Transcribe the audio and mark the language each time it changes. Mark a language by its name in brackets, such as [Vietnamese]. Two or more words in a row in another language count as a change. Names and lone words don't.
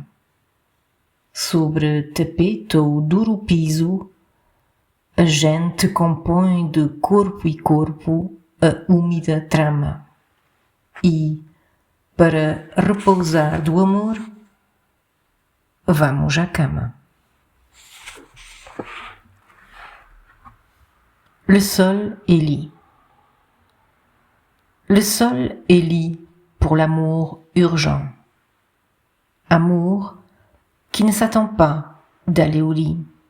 [Portuguese] Sobre tapete ou duro piso, a gente compõe de corpo e corpo a úmida trama. E, para repousar do amor, vamos à cama. [French] Le sol est lit. Le sol est lit pour l'amour urgent. Amour qui ne s'attend pas d'aller au lit.